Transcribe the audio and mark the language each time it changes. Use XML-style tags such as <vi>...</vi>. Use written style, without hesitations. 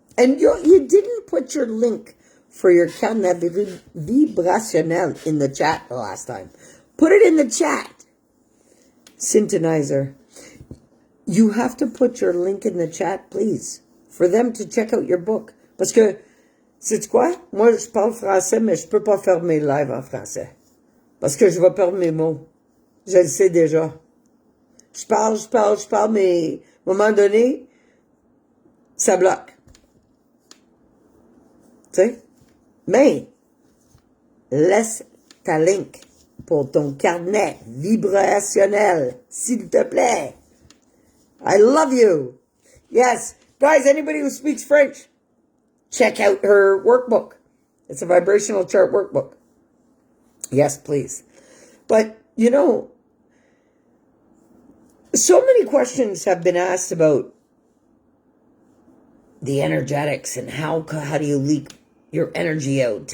<en>And you didn't put your link for your</en> <fr>canne vibrationnel</fr> <en>in the chat the last time. Put it in the chat. Syntonizer. You have to put your link in the chat, please, for them to check out your book.</en> <fr>Parce que, sais-tu quoi? Moi, je parle français, mais je peux pas faire mes lives en français. Parce que je vais perdre mes mots. Je le sais déjà. Je parle, mais à un moment donné, ça bloque. Tu sais? Mais, laisse ta link pour ton carnet vibrationnel, s'il te plaît.</fr> <en>I love you. Yes. Guys, anybody who speaks French, check out her workbook. It's a vibrational chart workbook. Yes, please. But, so many questions have been asked about the energetics and how do you leak your energy out?</en>